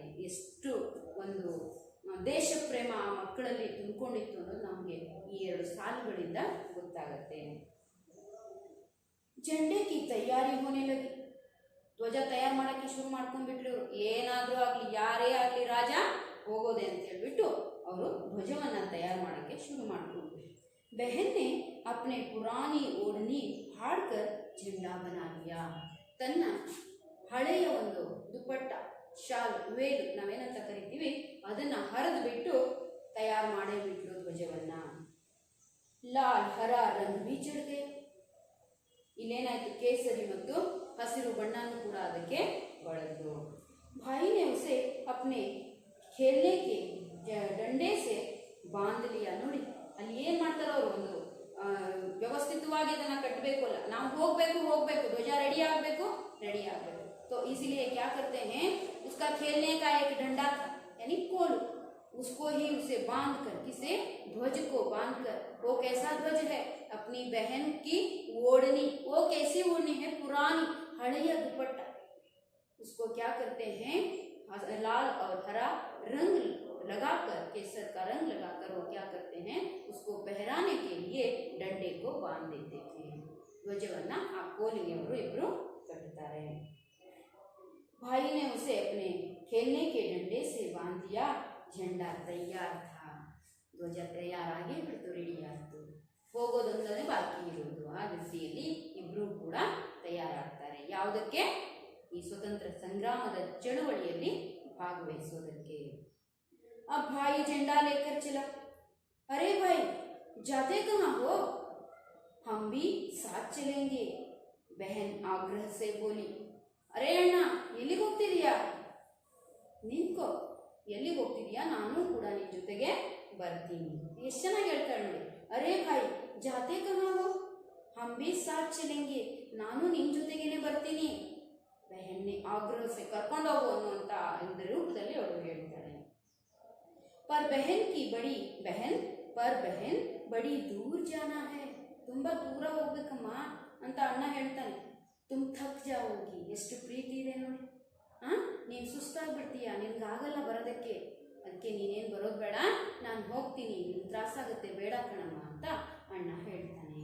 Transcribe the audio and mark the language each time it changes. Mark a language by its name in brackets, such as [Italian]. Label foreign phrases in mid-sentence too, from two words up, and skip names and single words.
[Kannada] ಎಷ್ಟು ಒಂದು ದೇಶ ಪ್ರೇಮ ಆ ಮಕ್ಕಳಲ್ಲಿ ತುಂಬಿಕೊಂಡಿತ್ತು ಅನ್ನೋದು ನಮಗೆ ಈ 2 ಸಾಲುಗಳಿಂದ ಗೊತ್ತಾಗತ್ತೆ. [Hindi] झंडे की तैयारी होने लगी, [Kannada] ಧ್ವಜ ತಯಾರು ಮಾಡಕ್ಕೆ ಶುರು ಮಾಡ್ಕೊಂಡ್ಬಿಟ್ರು. ಏನಾದ್ರೂ ಆಗ್ಲಿ, ಯಾರೇ ಆಗ್ಲಿ, ರಾಜ ಹೋಗೋದೆ ಅಂತ ಹೇಳ್ಬಿಟ್ಟು ಅವರು ಧ್ವಜವನ್ನ ತಯಾರು ಮಾಡಕ್ಕೆ ಶುರು ಮಾಡ್ಕೊಂಡ್ರು. [Hindi] बहन ने अपने पुरानी ओढ़नी फाड़कर झंडा बना लिया. [Kannada] ತನ್ನ ಹಳೆಯ ಒಂದು ದುಪ್ಪಟ್ಟ, ಶಾಲ್, ವೇಲು ನಾವೇನಂತ ಕರಿತೀವಿ, ಅದನ್ನ ಹರಿದು ಬಿಟ್ಟು ತಯಾರು ಮಾಡೇ ಬಿಟ್ರು ಧ್ವಜವನ್ನ. [Hindi] लाल हरा रंग भी चढ़, [Kannada] ಇಲ್ಲೇನಾಯ್ತು, ಕೇಸರಿ ಮತ್ತು ಹಸಿರು ಬಣ್ಣನೂ ಕೂಡ ಅದಕ್ಕೆ ಬಳದ್ರು. [Hindi] भाई ने उसे अपने खेलने के डंडे से बांध लिया. [Kannada] ನೋಡಿ, ಅಲ್ಲಿ ಏನ್ ಮಾಡ್ತಾರೋ ಅವರು, ಒಂದು ವ್ಯವಸ್ಥಿತವಾಗಿ ಅದನ್ನ ಕಟ್ಟಬೇಕು. ಅಲ್ಲ, ನಾವು ಹೋಗ್ಬೇಕು, ಧ್ವಜ ರೆಡಿ ಆಗ್ಬೇಕು. [Hindi] तो इसीलिए क्या करते हैं, उसका खेलने का एक डंडा था, यानी कोल, उसको ही उसे बांध कर, किसे, ध्वज को बांध कर. वो कैसा ध्वज है? अपनी बहन की ओढ़नी. वो कैसी ओढ़नी है? पुरानी, हड़िया दुपट्टा. उसको क्या करते हैं, लाल और हरा रंग लगाकर, केसर का रंग लगाकर वो क्या करते हैं, उसको पहराने के लिए डंडे को बांध देते थे. [Kannada] ಧ್ವಜವನ್ನ ಆ ಕೋಲಿಗೆ ಅವರು ಇಬ್ರು ಕಟ್ಟುತ್ತಾರೆ. [Hindi] भाई ने उसे अपने खेलने के डंडे से बांध दिया. झंडा तैयार था. [Kannada] ಧ್ವಜ ತಯಾರಾಗಿ ಬಿಡ್ತು, ರೆಡಿ ಆಯ್ತು. ಹೋಗೋದೊಂದನೇ ಬಾಕಿ ಇರುವುದು. ಆ ದಿಸೆಯಲ್ಲಿ ಇಬ್ರು ಕೂಡ ತಯಾರಾಗ್ತಾರೆ. ಯಾವುದಕ್ಕೆ? ಈ ಸ್ವತಂತ್ರ ಸಂಗ್ರಾಮದ ಚಳುವಳಿಯಲ್ಲಿ ಭಾಗವಹಿಸೋದಕ್ಕೆ. [Hindi] अब भाई झंडा लेकर चला. अरे भाई जाते कहाँ हो? हम भी साथ चलेंगे, बहन आग्रह से बोली. [Kannada] अरे ಅಣ್ಣ, ಎಲ್ಲಿಗೆ ಹೋಗ್ತಿದೀಯಾ? ನಿಂತ್ಕೋ, ಎಲ್ಲಿಗೆ ಹೋಗ್ತಿದೀಯಾ? ನಾನು ಕೂಡ ನಿನ್ನ ಜೊತೆಗೆ ಬರ್ತೀನಿ. ಎಷ್ಟು ಚೆನ್ನಾಗಿ ಹೇಳ್ತಾಳೆ ನೋಡಿ. [Hindi] अरे भाई जाते कहाँ हो? हम भी साथ चलेंगे, [Kannada] ನಾನು ನಿನ್ನ ಜೊತೆಗೇನೆ ಬರ್ತೀನಿ. [Hindi] बहन ने आग्रह से, [Kannada] ಕರ್ಕೊಂಡು ಹೋಗು ಅನ್ನುವಂತ ಒಂದು ರೂಪದಲ್ಲಿ ಅವಳು ಹೇಳ್ತಾಳೆ. [Hindi] पर बहन बड़ी दूर जाना है, [Kannada] ತುಂಬಾ ದೂರ ಹೋಗ್ಬೇಕಮ್ಮ ಅಂತ ಅಣ್ಣ ಹೇಳ್ತಾನೆ. [Hindi] तुम थक जाओगी. [Kannada] ಎಷ್ಟು ಪ್ರೀತಿ ಇದೆ ನೋಡಿ. ನೀನು ಸುಸ್ತಾಗ್ಬಿಡ್ತೀಯ, ನಿನ್ಗಾಗಲ್ಲ ಬರೋದಕ್ಕೆ, ಅದಕ್ಕೆ ನೀನೇನು ಬರೋದು ಬೇಡ, ನಾನು ಹೋಗ್ತೀನಿ, ನಿನ್ ತ್ರಾಸಾಗುತ್ತೆ, ಬೇಡ ಕಣಮ್ಮ ಅಂತ ಅಣ್ಣ ಹೇಳ್ತಾನೆ.